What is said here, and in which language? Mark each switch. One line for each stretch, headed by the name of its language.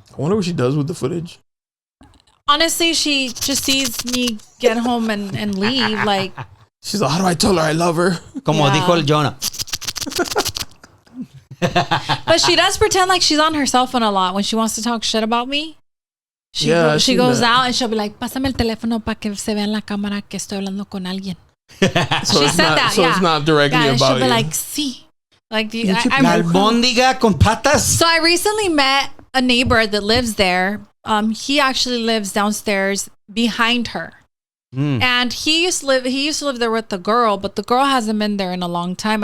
English: I wonder what she does with the footage. Honestly, she just sees me get home and leave. Like, she's like, how do I tell her I love her?
Spanish: Como dijo el Jonah.
English: But she does pretend like she's on her cell phone a lot when she wants to talk shit about me. She goes out and she'll be like,
Spanish: pásame el teléfono para que se vea en la cámara que estoy hablando con alguien.
English: So she said that. So it's not directly about she'll be you. like, sí. Like,
Spanish: La albóndiga con patas.
English: So I recently met a neighbor that lives there. He actually lives downstairs behind her. And he used to live there with the girl, but the girl hasn't been there in a long time.